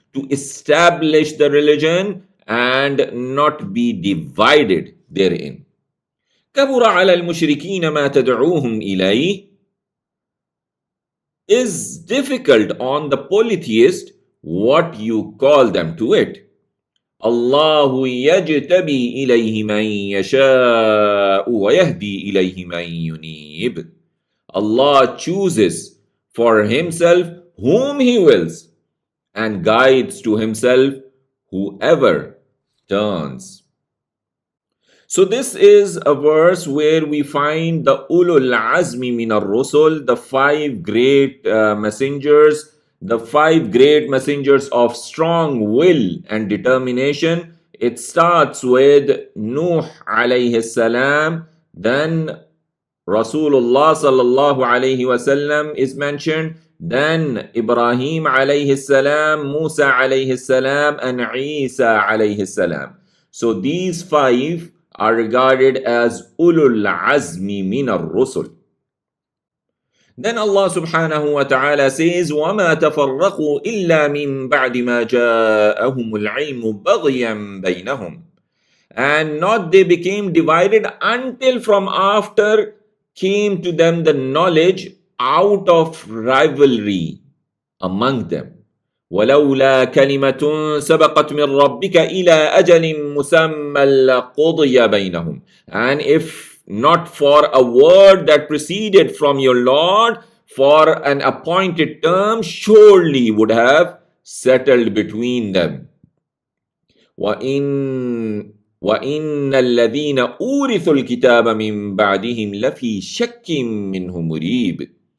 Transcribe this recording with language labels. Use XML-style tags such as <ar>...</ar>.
<en>To establish the religion and not be divided therein.</en> <ar>كَبُرَ عَلَى الْمُشْرِكِينَ مَا تَدْعُوهُمْ إِلَيْهِ.</ar> <en>Is difficult on the polytheist what you call them to it.</en> <ar>الله يجتبي إليه من يشاء ويهدي إليه من ينيب.</ar> <en>Allah chooses for Himself whom He wills and guides to Himself whoever turns. So this is a verse where we find the</en> <ar>ulul azmi min ar-rusul,</ar> <en>the five great messengers, the five great messengers of strong will and determination. It starts with Nuh alayhi salam, then Rasulullah sallallahu alayhi wasallam is mentioned, then Ibrahim alayhi salam, Musa alayhi salam, and Isa alayhi salam. So these five are regarded as ulul azmi min ar-rusul. Then Allah subhanahu wa ta'ala says,</en> <ar>وَمَا تَفَرَّقُوا إِلَّا مِن بَعْدِ مَا جَاءَهُمُ الْعِلْمُ بَغْيًا بَيْنَهُمْ.</ar> <en>And not they became divided until from after came to them the knowledge out of rivalry among them.</en> <ar>وَلَوْلَا كَلِمَةٌ سَبَقَتْ مِنْ رَبِّكَ إِلَى أَجَلٍ مُسَمًّى لَقُضِيَ بَيْنَهُمْ.</ar> <en>And if not for a word that proceeded from your Lord, for an appointed term surely would have settled between them.</en> <ar>وَإِنَّ الَّذِينَ أُورِثُوا الْكِتَابَ مِنْ بَعْدِهِمْ لَفِي شَكٍّ مِّنْهُ مُرِيبٍ.</ar>